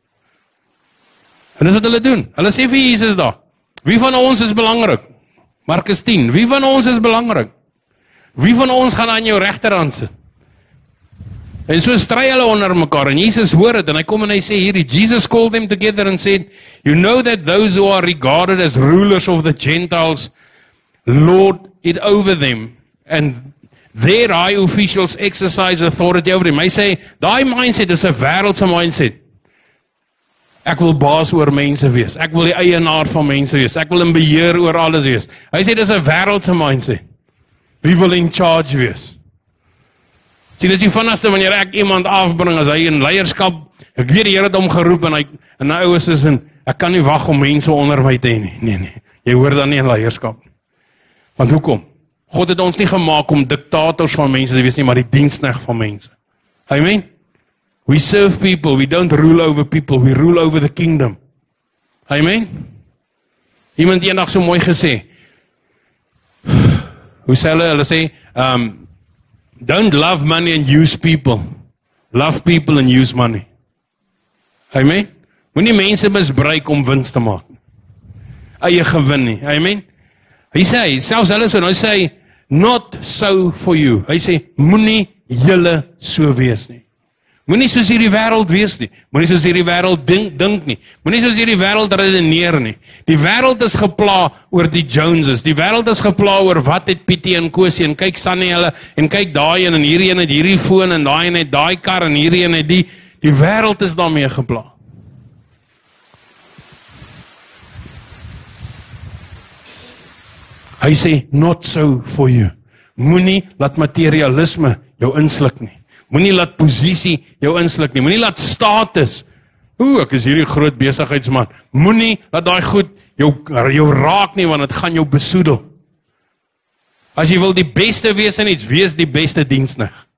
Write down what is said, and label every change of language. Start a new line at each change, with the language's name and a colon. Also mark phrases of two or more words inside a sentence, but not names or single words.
Afrikaans: En dis wat hulle doen. Hulle sê vir Jesus daar, wie van ons is belangrik? Markus 10, wie van ons is belangrik? Wie van ons gaan aan jou regterhand sit? En so stry hulle onder mekaar, en Jesus hoor dit, en hy kom en hy sê hierdie,
English: Jesus called them together and said, you know that those who are regarded as rulers of the Gentiles lord it over them, and their high officials exercise authority over them.
Afrikaans: Hy sê, daai mindset is 'n wêreldse mindset. Ek wil baas oor mense wees, ek wil die eienaar van mense wees, ek wil in beheer oor alles wees. Hy sê, dis 'n wêreldse mindset. Wie wil
English: in charge
Afrikaans: wees? Sien, dis die vinnigste wanneer ek iemand afbring, as hy in leierskap, ek weet die Here het hom geroep, en hy oues is in, ek kan nie wag om mense onder my te hê nie. Nee, jy hoor dan nie in leierskap. Want hoekom? God het ons nie gemaak om diktators van mense te wees nie, maar die diensknegt van mense. Amen?
English: We serve people, we don't rule over people, we rule over the kingdom.
Afrikaans: Amen? Iemand eendag so mooi gesê, hoe sê hulle sê,
English: don't love money and use people. Love people and use money.
Afrikaans: Amen? Moenie mense misbruik om wins te maak. Eie gewin nie. Amen? Hy sê, selfs hulle so, hy sê,
English: not so for you.
Afrikaans: Hy sê, moenie julle so wees nie. Moenie soos hierdie wêreld wees nie. Moenie soos hierdie wêreld dink nie. Moenie soos hierdie wêreld redeneer nie. Die wêreld is gepla oor die Joneses. Die wêreld is gepla oor wat het Pietie en Kosie en kyk Sannie hulle en kyk daai en hierdie een het hierdie foon en daai een het daai kar en hierdie een het die wêreld is daarmee gepla. Hy sê,
English: not so for you.
Afrikaans: Moenie laat materialisme jou insluk nie. Moenie laat posisie jou insluk nie. Moenie laat status. Ek is hierdie groot besigheidsman. Moenie laat daai goed jou raak nie, want dit gaan jou besoedel. As jy wil die beste wees in iets, wees die beste diensknegt.